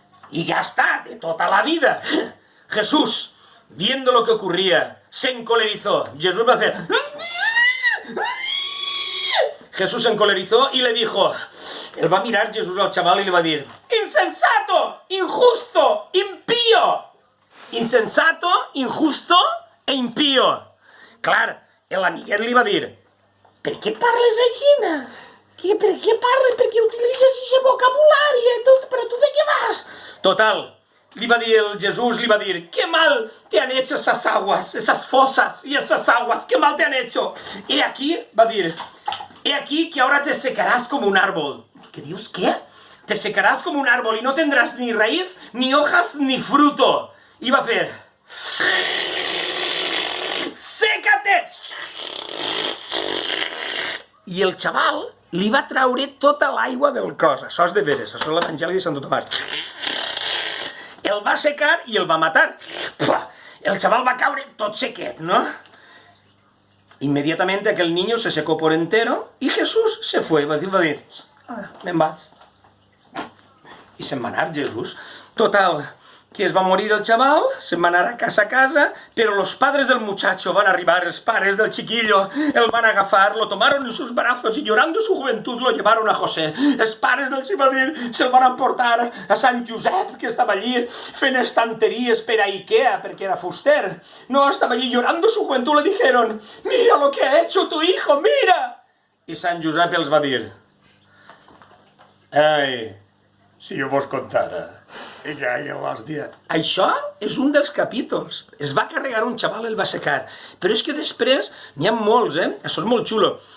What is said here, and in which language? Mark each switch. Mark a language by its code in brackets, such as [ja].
[es] Y ya está, de toda la vida. Jesús, viendo lo que ocurría, se encolerizó. Jesús va a hacer... Jesús se encolerizó y le dijo... Él va a mirar Jesús al chaval y le va a decir, insensato, injusto, impío. Insensato, injusto e impío. [ca] Clar, l'amiguet li va dir, per què parles així? Per què parles? Per què utilitzes aquest vocabulari? Però tu de què vas? Total, Jesús li va dir, [es] ¿qué mal te han hecho esas aguas, esas fosas y esas aguas? ¿Qué mal te han hecho? He aquí, va a decir, he aquí que ahora te secarás como un árbol. ¿Qué dios qué? Te secarás como un árbol y no tendrás ni raíz, ni hojas, ni fruto. Y va a hacer... ¡Sécate! [ca] I el xaval li va traure tota l'aigua del cos. Això és de veres, això és l'Evangeli de Sant Tomàs. El va secar i el va matar. el chaval va caure tot sequet, ¿no? [es] Inmediatamente aquel niño se secó por entero y Jesús se fue. [ca] Va dir, me'n vaig. I se'n va anar Jesús. Total, que es va morir el chaval, se'n va anar a casa, [es] pero los padres del muchacho [ca] van a arribar, [es] los padres del chiquillo, [ca] el van a agafar, [es] lo tomaron en sus brazos y llorando su juventud lo llevaron a José. [ca] Els pares del chivalín se'l van emportar a Sant Josep, que estava allí fent estanteries per a Ikea, perquè era fuster. No, estava allí [es] llorando su juventud, le dijeron, mira lo que ha hecho tu hijo, mira. [ca] I Sant Josep els va dir, ai, si jo vos contara. Això és un dels capítols. Es va carregar un xaval, el va secar. Però és que després n'hi ha molts, Això és molt xulo.